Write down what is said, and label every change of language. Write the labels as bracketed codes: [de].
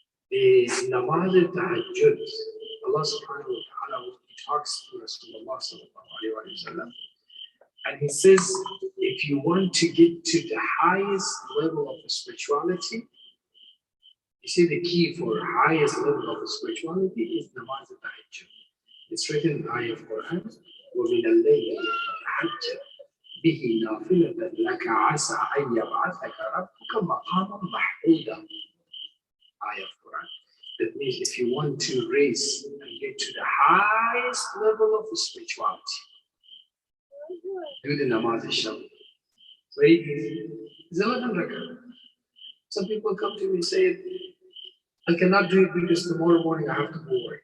[en] The namaz al-tahajjud, Allah subhanahu wa ta'ala, he talks to Rasulullah sallallahu alayhi wa sallam, and he says, if you want to get to the highest level of spirituality, you see the key for highest level of spirituality is namaz al-tahajjud. It's written in ayah of Quran, [ar] وَمِنَ اللَّيْلِ فَتَحَجَّدْ بِهِ نَافِلَةً لَكَ عَسَىٰ أَن يَبْعَثَكَ رَبُّكَ مَقَامًا مَحْمُودًا. [en] Ayah of Quran. That means if you want to raise and get to the highest level of spirituality, do the namaz al-sham. Very easy. It's 11 rakah. Some people come to me and say, I cannot do it because tomorrow morning I have to go work.